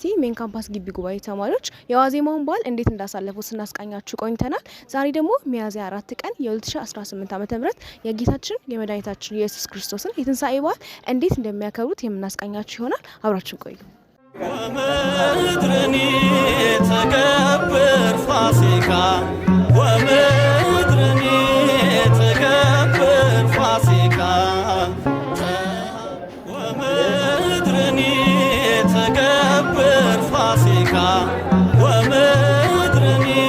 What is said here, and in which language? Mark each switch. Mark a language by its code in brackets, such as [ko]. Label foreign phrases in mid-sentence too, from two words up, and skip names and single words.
[am] ሜን ካምፓስ ግቢ ጉባኤ ተማሪዎች የዋዜማውን በዓል እንዴት እንዳሳለፉ ስናስቃኛችሁ ቆይተናል። ዛሬ ደግሞ ሚያዝያ 4 ቀን የ2018 ዓ.ም የጌታችን የመድኃኒታችን ኢየሱስ ክርስቶስን የትንሣኤ በዓል እንዴት እንደሚያከብሩት የምናስቃኛችሁ ይሆናል። አብራችን ቆዩ። [gez] ወምድርኒ ተገብር ፋሲካ ወምድርኒ ተገብር ፋሲካ ወምድርኒ ተገብር ፋሲካ ወምድርኒ